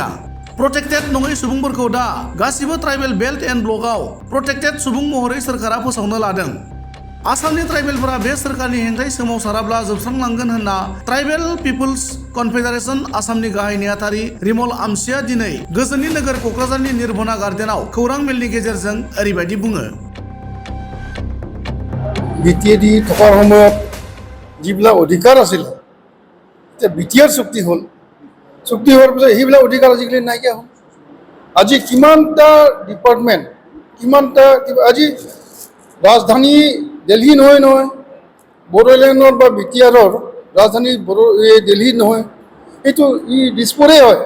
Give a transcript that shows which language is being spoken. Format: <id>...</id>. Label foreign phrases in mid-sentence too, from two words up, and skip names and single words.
<brx>प्रटेक्टेड नङै सुबुंफोरखौ दा गासिबो</brx> <en>tribal belt and</en> <brx>ब्लकआव प्रटेक्टेड सुबुं महरै सोरखारा फोसावनो लादों। आसामनि ट्राइबेलफोरा बे सोरखारनि हेंथायै सोमावसाराब्ला जोबस्रांलांगोन होनना ट्राइबेल पिपल्स कनफेडारेशन आसामनि गाहाय नेहाथारि रिमल आमसिया दिनै गोजोननि नोगोर क'क्राझारनि निर्भना गार्डेनाव खौरां मेलनि गेजेरजों ओरैबायदि बुङो।</brx> <as>বিটিএডি থকাৰ সময়ত যিবিলাক অধিকাৰ আছিল এতিয়া বিটিআৰ চুক্তি হ'ল, চুক্তি হোৱাৰ পিছত সেইবিলাক অধিকাৰ আজিকালি নাইকিয়া হ'ল। আজি কিমানটা ডিপাৰ্টমেণ্ট আজি ৰাজধানী দিল্লী নহয় বড়োলেণ্ডৰ বা বিটিআৰৰ ৰাজধানী দিল্লী নহয়, সেইটো দিছপুৰে হয়।</as>